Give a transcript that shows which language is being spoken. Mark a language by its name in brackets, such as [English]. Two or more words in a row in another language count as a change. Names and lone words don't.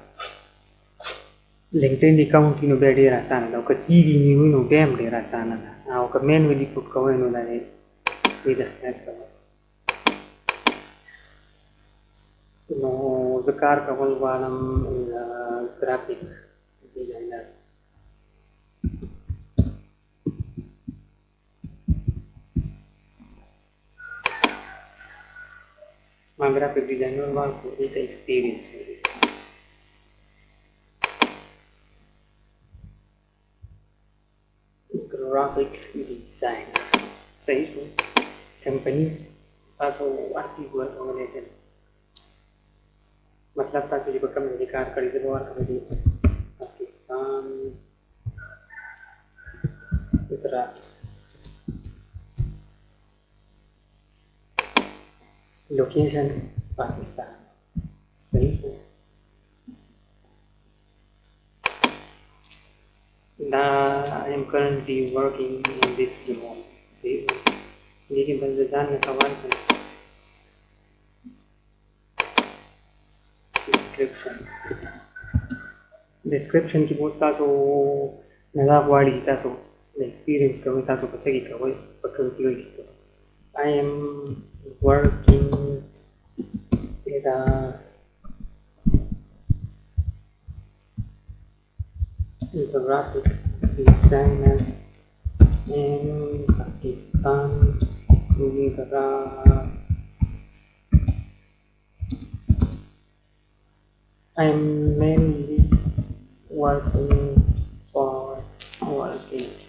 [English] LinkedIn account [Pashto] وي نو بیا ډېر اسانه ده او که سی وي مې وي نو بیا هم ډېر اسانه ده او که مینولی پوټ کوئ نو دا دی د خیال کوئ نو زه کار کول غواړم [English] graphic designer [Pashto] ما [English] graphic designer [Pashto] غواړم خو دې ته ایکسپیرینس لري [English] graphic designer [Pashto] صحیح شو کمپنی تاسو هرڅه ورکولی شئ مطلب تاسو چې په کوم ځای کې کار کړی زه به ورکړم چې پاکستان [English] graphics location [Pashto] پاکستان صحیح شو دا [English] I am currently working in this role [Pashto] صحیح شو دې کې بس د ځان نه سوال کوم ډسکرپشن کې به اوس تاسو نه دا غواړي چې تاسو د ایکسپیرینس کوئ تاسو په څه کې کوئ په کوم فیلډ کې کوئ [English] I am working as a graphic designer in Pakistan I am mainly working for working